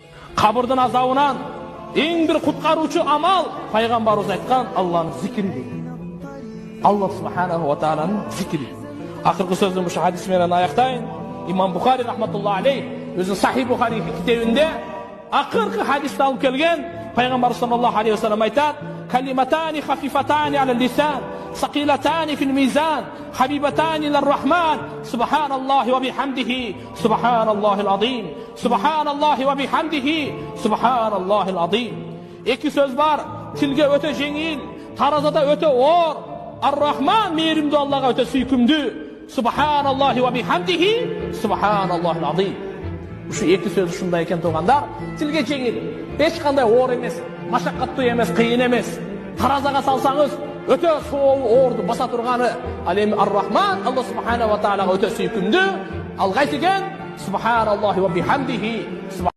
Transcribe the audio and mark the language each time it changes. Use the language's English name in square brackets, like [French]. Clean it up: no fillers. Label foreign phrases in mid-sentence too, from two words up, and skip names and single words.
[Kyrgyz] Кабырдын азабынан эң бир куткаруучу амал пайгамбарыбыз айткан Аллахтын зикри дейт. Аллах [Arabic] سبحانه وتعالى [Kyrgyz] зикри. Акыркы сөзүм ушу хадис менен аяктайын. Имам Бухари [Arabic] رحمة الله عليه [Kyrgyz] өзүнүн Сахих Бухари китебинде акыркы хадисти алып келген. [Arabic] Пайгамбар صلى الله عليه وسلم айтат: "كلمتان خفيفتان على اللسان، ثقيلتان في الميزان، حبيبتان إلى الرحمن، سبحان الله وبحمده، سبحان الله العظيم، سبحان الله وبحمده، سبحان الله العظيم." [Kyrgyz] Эки сөз бар, тилге өтө жеңил, таразада өтө оор. Ар-Рахман мейримдүү Аллага өтө сүйкүмдүү. [Arabic] سبحان الله وبحمده، سبحان الله العظيم. [Kyrgyz] Ушу эки сөз ушундай экен туугандар, тилге жеңил, эч кандай оор эмес, машаккаттуу эмес, кыйын эмес. Таразага салсаңыз өтө соо оорду баса турганы. Ал эми Ар-Рахман Аллах [Arabic] سبحانه وتعالى [Kyrgyz] өтө сүйкүмдүү. Ал кайсы экен? [Arabic] سبحان الله وبحمده.